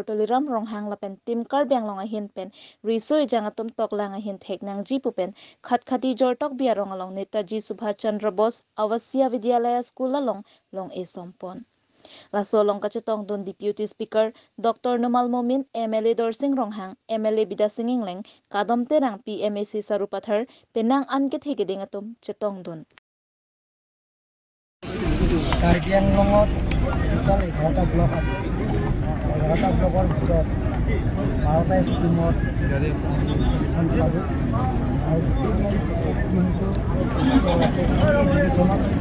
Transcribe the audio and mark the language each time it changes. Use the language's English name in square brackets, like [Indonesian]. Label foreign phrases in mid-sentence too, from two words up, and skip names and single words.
[Karbi] Toliram Ronghang lapen tim Karbi Anglong ahin pen risoi jangatum toklang ahin theknang jipupen khatkati jortok biarong along Netaji Subhash Chandra Bose Awasya Vidyalaya School along long esompon Laso long kachetong don Deputy Speaker Dr. Numal Momin MLA Dorsing Ronghang MLA Bida Singingleng kadom terang PMAC Sarupathar penang anket hegeding atum chetong don [Assamese] Karbi Anglongot total 11টা ব্লক আছে 11টা ব্লকৰ ভিতৰত 12টা স্কিমত সলিউশন পাব আৰু গোটেই স্কিমটো আছে ডিভিজনত